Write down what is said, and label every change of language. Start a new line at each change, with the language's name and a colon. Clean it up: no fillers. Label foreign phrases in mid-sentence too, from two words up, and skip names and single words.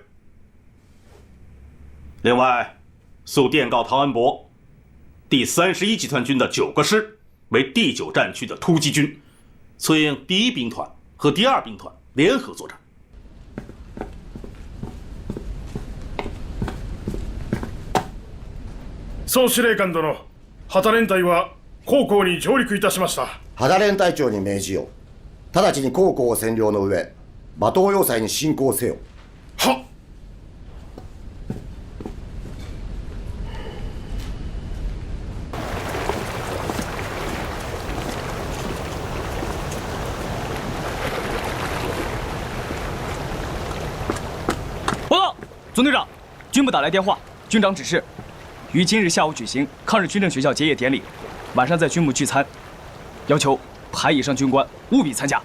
Chinese: 另外，速电告陶恩伯，第31集团军的9个师为第9战区的突击军，策应第1兵团和第2兵团联合作战。
Japanese: 総司令官殿、旗連隊は高校に上陸いたしました。旗連隊長に命じよ。直ちに高校を占領の上、馬東要塞に進攻せよ。はっ。
Chinese: 报告，总队长，军部打来电话，军长指示，于今日下午举行抗日军政学校结业典礼，晚上在军部聚餐，要求排以上军官务必参加。